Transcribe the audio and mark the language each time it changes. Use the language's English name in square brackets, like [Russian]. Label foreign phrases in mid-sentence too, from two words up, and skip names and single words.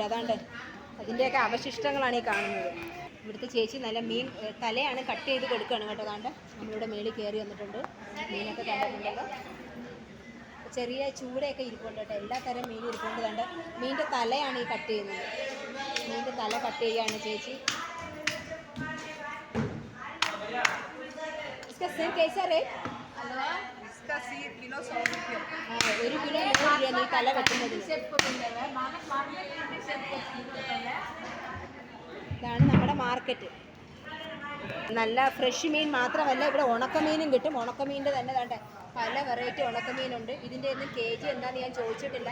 [Malayalam] അതാണ്ട് അതിൻ്റെയൊക്കെ അവശിഷ്ടങ്ങളാണ് ഈ കാണുന്നത്. ഇവിടുത്തെ ചേച്ചി നല്ല മീൻ തലയാണ് കട്ട് ചെയ്ത് കൊടുക്കുകയാണ് കേട്ടോ. കാണ്ട് നമ്മളിവിടെ മേളിൽ കയറി വന്നിട്ടുണ്ട്. മീനൊക്കെ കണ്ടിട്ടുണ്ടല്ലോ. ചെറിയ ചൂടയൊക്കെ ഇരിപ്പുണ്ട് കേട്ടോ. എല്ലാ തരം മീനും ഇരിപ്പുണ്ട്. കണ്ട് മീനിൻ്റെ തലയാണ് ഈ കട്ട് ചെയ്യുന്നത്. മീനിൻ്റെ തല കട്ട് ചെയ്യുകയാണ് ചേച്ചി. [Hindi] इसका सिर कैसा रेट? इसका सिर किलो 100 रुपये. [Malayalam] 1 കിലോ 100 രൂപ ഈ തല വെട്ടുന്നതിന്. ഇതാണ് നമ്മുടെ മാർക്കറ്റ്. നല്ല ഫ്രഷ് മീൻ മാത്രമല്ല, ഇവിടെ ഉണക്കമീനും കിട്ടും. ഉണക്കമീനിൻ്റെ തന്നെ കണ്ടേ പല വെറൈറ്റി ഉണക്കമീനുണ്ട്. ഇതിൻ്റെ ഒന്നും കെ ജി എന്താണെന്ന് ഞാൻ ചോദിച്ചിട്ടില്ല.